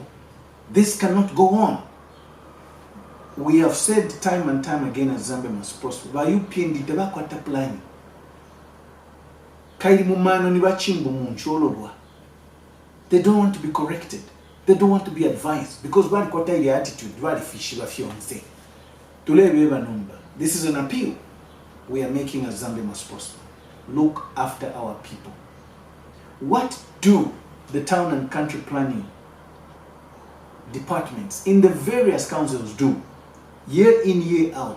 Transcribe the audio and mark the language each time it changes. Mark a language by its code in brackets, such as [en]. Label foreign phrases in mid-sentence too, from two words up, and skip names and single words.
[en] This cannot go on. We have said time and time again as Zambia Must Prosper, by UPND tebakwata plan. They don't want to be corrected. They don't want to be advised because [bem] kwata ile [en] attitude, fishi. This is an appeal we are making as Zambia Must Prosper. Look after our people. What do the town and country planning departments in the various councils do? Year in, year out.